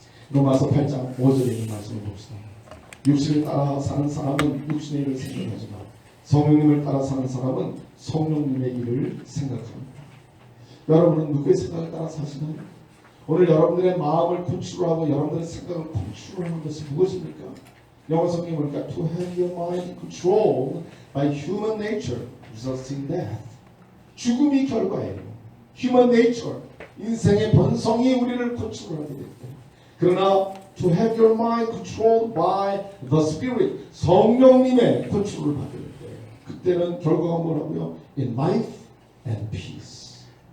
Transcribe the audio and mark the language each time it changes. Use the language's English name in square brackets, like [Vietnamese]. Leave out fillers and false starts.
[Korean] 로마서 8장 5절에 있는 말씀을 봅시다. 육신을 따라 사는 사람은 육신의 일을 생각하지만 성령님을 따라 사는 사람은 성령님의 일을 생각합니다. 여러분은 누구의 생각을 따라 사시나요? 오늘 여러분들의 마음을 컨트롤하고 여러분들의 생각을 컨트롤하는 것이 무엇입니까? 영어 성경에 보니까 [English] to have your mind controlled by human nature results in death. [Korean] 죽음이 결과예요. human nature, 인생의 본성이 우리를 컨트롤하게 됐다. 그러나 [English] to have your mind controlled by the Spirit, [Korean] 성령님의 컨트롤을 받을 때 그때는 결과가 뭐라고요? [English] In life and peace.